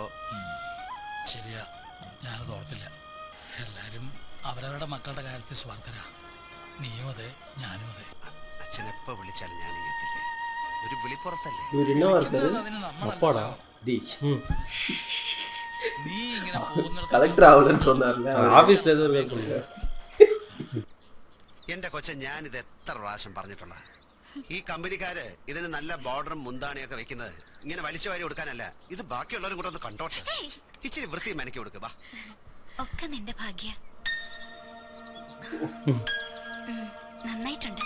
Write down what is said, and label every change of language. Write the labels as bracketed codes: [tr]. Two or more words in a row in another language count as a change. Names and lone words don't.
[ml] ശരിയാ, ഞാനത് ഓർത്തില്ല. എല്ലാരും അവരവരുടെ മക്കളുടെ കാര്യത്തിൽ സ്വാർത്ഥരാ. നീയും അതെ, ഞാനും അതെ. അച്ഛൻ എപ്പോ വിളിച്ചാലും ഞാൻ എത്തില്ലേ. ഒരു വിളിപ്പുറത്തല്ലേ. അതിന് നമ്മളല്ല. നീ ഇങ്ങനെ [ta] கலெக்டர் ஆகலன்னு சொன்னார்ல ஆபீஸ்ல ஏதோ கேட்கல. [ml] എന്റെ കൊച്ചെ, ഞാനിത് എത്ര പ്രാവശ്യം പറഞ്ഞിട്ടുള്ള. ഈ കമ്പനിക്കാര് ഇതിന് നല്ല ബോർഡറും മുന്താണിയൊക്കെ വെക്കുന്നത് ഇങ്ങനെ വലിച്ചു വാരി കൊടുക്കാനല്ല. ഇത് ബാക്കിയുള്ളവരും കൂടെ ഒന്ന് കണ്ടോട്ടെ. ഇച്ചിരി വൃത്തി മെനക്കി കൊടുക്കുക. വാ, ഒക്കെ നിന്റെ ഭാഗ്യ. നന്നായിട്ടുണ്ട്.